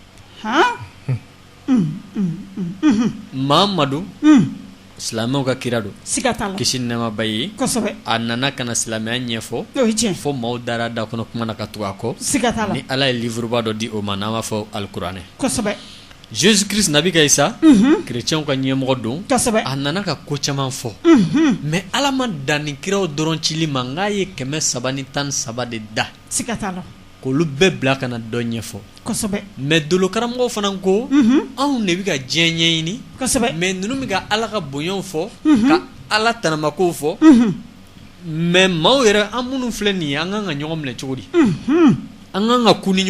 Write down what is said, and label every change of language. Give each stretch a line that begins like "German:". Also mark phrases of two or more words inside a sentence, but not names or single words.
Bambara: Mahamadu silamɛw ka kira don kisi ni nɛɛma b'a ye a nana kana silamɛya ɲɛfɔ fo maaw dara da kɔnɔ kuma na ka tugu a kɔ ni Ala ye livre ba dɔ di o ma n'an b'a fɔ alikuranɛ Jésus Christ nabi ka Isa chrétiens ka ɲɛmɔgɔ don a nana ka ko caman fɔ mais Ala ma dan nin kiraw dɔrɔn cili ma n k'a ye 313 de da k'olu bɛɛ bila kana dɔ ɲɛfɔ mais dolo karamɔgɔw fana ko anw de bɛ ka diɲɛ ɲɛɲini mais ninnu bɛ ka Ala ka bonyaw fɔ ka Ala tanamakow fɔ mais maaw yɛrɛ an minnu filɛ nin ye an kan ka ɲɔgɔn minɛ cogo di an kan ka ku ni ɲɔgɔn